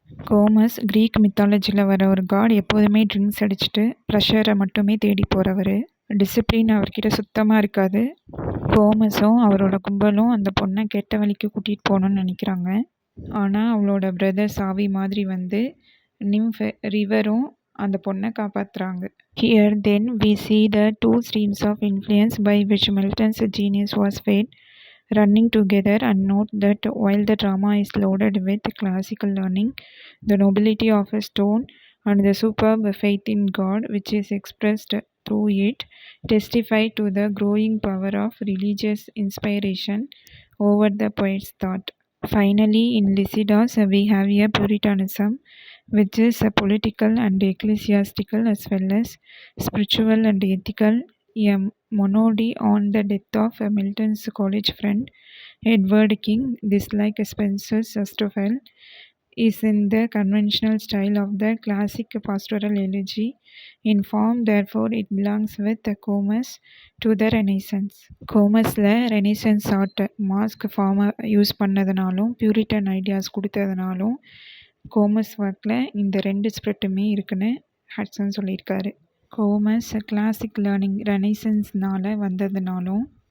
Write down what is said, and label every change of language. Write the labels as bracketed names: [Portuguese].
[Tamil] Gomez creek மித்தாலஜியில் வர ஒரு God. எப்போதுமே ட்ரிங்க்ஸ் அடிச்சுட்டு ப்ரெஷரை மட்டுமே தேடி போகிறவர். டிசிப்ளின் அவர்கிட்ட சுத்தமாக இருக்காது. கோமஸும் அவரோட கும்பலும் அந்த பொண்ணை கெட்ட வழிக்கு கூட்டிகிட்டு போகணுன்னு நினைக்கிறாங்க. ஆனால் அவளோட பிரதர் சாவி மாதிரி வந்து நிம்ஃப் ரிவரும் அந்த பொண்ணை காப்பாற்றுறாங்க. [English] Here then we see the two streams of influence by which Milton's genius was fed running together, and note that while the drama is loaded with classical learning, the nobility of his tone and the superb faith in God which is expressed through it testify to the growing power of religious inspiration over the poet's thought. Finally, in Lycidas we have a Puritanism which is political and ecclesiastical as well as spiritual and ethical. A monody on the death of Milton's college friend Edward King, this like Spencer's Astrophel, is in the conventional style of the classic pastoral elegy. In form, therefore, it belongs with Comus to the Renaissance. [Tamil] கோமஸில் ரெனிசன்ஸ் art mask ஃபார்மை use பண்ணதுனாலும் Puritan ideas கொடுத்ததுனாலும் Gomez ஒர்க்கில் இந்த 2 ஸ்பிரிட்டுமே இருக்குன்னு ஹட்சன் சொல்லியிருக்காரு. Gomez classic learning ரெனைசன்ஸ்னால் வந்ததுனாலும்